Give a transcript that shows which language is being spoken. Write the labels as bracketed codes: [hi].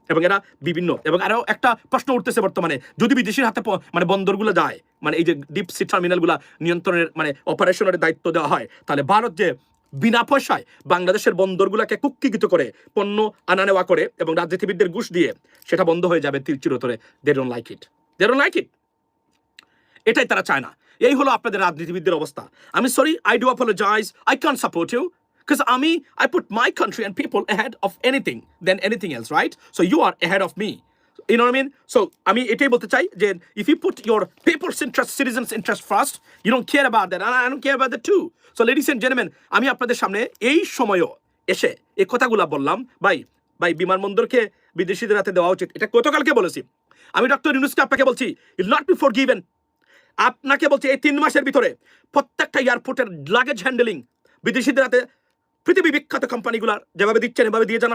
[bn] এবং এরা বিভিন্ন, এবং আরও একটা প্রশ্ন উঠতেছে বর্তমানে, যদি বিদেশির হাতে মানে বন্দরগুলো যায়, মানে এই যে ডিপ সি টার্মিনালগুলো নিয়ন্ত্রণের মানে অপারেশনের দায়িত্ব দেওয়া হয়, তাহলে ভারত যে বিনা পয়সায় বাংলাদেশের বন্দরগুলোকে কুক্ষিগত করে পণ্য আনা নেওয়া করে এবং রাজনীতিবিদদের ঘুষ দিয়ে, সেটা বন্ধ হয়ে যাবে চিরতরে। [en] They don't like it, they don't like it. [bn] এটাই তারা চায় না। এই হলো আপনাদের রাজনীতিবিদদের অবস্থা। আমি sorry, [en] I do apologise, I can't support you, because I put my country and people ahead of anything than anything else, right? So you are ahead of me. You know what I mean? So [bn] আমি এটাই বলতে চাই যে [en] if you put your people's interest, citizens' interest first, you don't care about that, and I don't care about that too. So ladies and gentlemen, [bn] আমি আপনাদের সামনে এই সময়ও এসে এই কথাগুলো বললাম, ভাই বিমানবন্দরকে বিদেশিদের হাতে দেওয়া উচিত, এটা গতকালকে বলেছি। আমি ডক্টর ইউনূসকে আপনাকে বলছি, [en] I'll not be forgiven. [bn] আপনাকে বলছি এই 3 মাসের ভিতরে প্রত্যেকটা এয়ারপোর্টের লাগেজ হ্যান্ডেলিং বিদেশিদের হাতে পৃথিবী বিখ্যাত কোম্পানিগুলার যেভাবে দিচ্ছেন এভাবে দিয়ে যান।